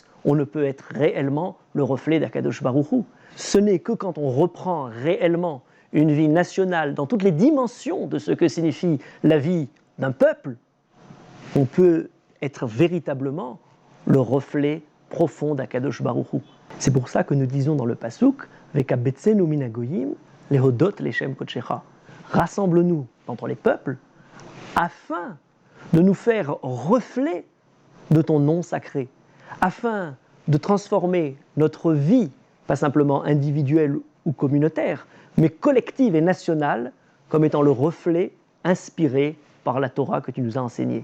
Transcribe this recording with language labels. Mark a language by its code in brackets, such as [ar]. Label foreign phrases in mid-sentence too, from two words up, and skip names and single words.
[fr] On ne peut être réellement le reflet d' [he] הקדוש ברוך הוא. [fr] Ce n'est que quand on reprend réellement une vie nationale dans toutes les dimensions de ce que signifie la vie d'un peuple, on peut être véritablement le reflet profond d' [he] הקדוש ברוך הוא. [fr] C'est pour ça que nous disons dans le Pasuk [he] וקבצנו מן הגוים להודות לשם קדשך. [fr] Rassemble-nous d'entre les peuples afin de nous faire reflet de ton nom sacré, afin de transformer notre vie, pas simplement individuelle ou communautaire, mais collective et nationale, comme étant le reflet inspiré par la Torah que tu nous as enseignée.